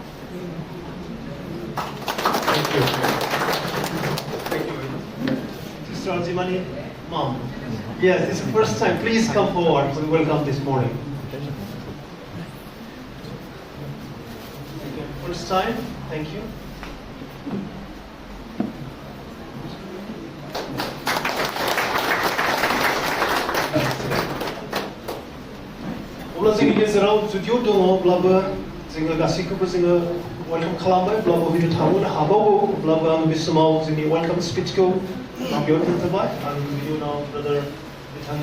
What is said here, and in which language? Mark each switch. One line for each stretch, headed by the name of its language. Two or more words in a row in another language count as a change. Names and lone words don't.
English: Thank you. Thank you. Sister Ajimani, Mom. Yes, this is the first time. Please come forward. We welcome this morning. First time. Thank you.
Bodo: अब्ला जोंनि गेजेराव जुदिअ दङब्लाबो जोङो गासैखौबो जोङो वेलकाम खालामबायब्लाबो हयथ' थांनो हाबावगौ अब्लाबो आं बे समाव जोंनि
English: welcome speech
Bodo: आं बेयाव दोनथ'बाय आं बिनि उनाव ब्रादार बिथांनो